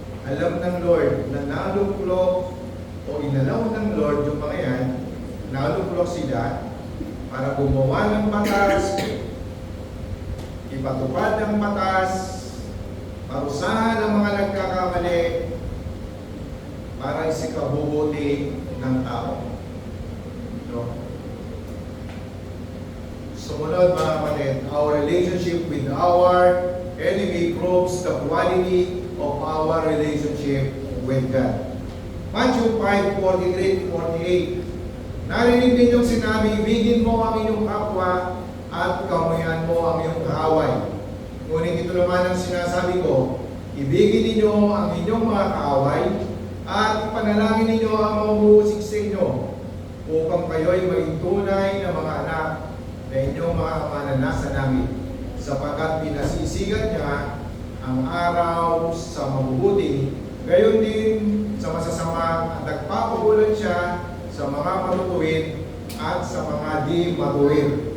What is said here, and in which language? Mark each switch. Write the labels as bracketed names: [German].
[Filipino] Alam ng Lord na naluklok o inalaw ng Lord yung mga yan, naluklok sila para gumawa ng batas, ipatupad ng batas, parusahan ang mga nagkakamali, para isikabubuti ng tao. No? Sumunod mga kapatid, [English] our relationship with our enemy proves the quality of our relationship with God. Matthew 5:43-48. [Filipino] Narinig ninyong sinabi, ibigin mo ang iyong kapwa at kamuyan mo ang iyong kaaway. Ngunit ito naman ang sinasabi ko, ibigin ninyo ang inyong mga kaaway at panalangin ninyo ang mabuhusik sa inyo upang kayo'y maging tunay na mga anak na inyong mga ama na nasa langit, sapagkat pinasisigat niya ang araw sa mabubuti, gayon din sa masasama at nagpapagulan siya sa mga matutuwid at sa mga di matuwid.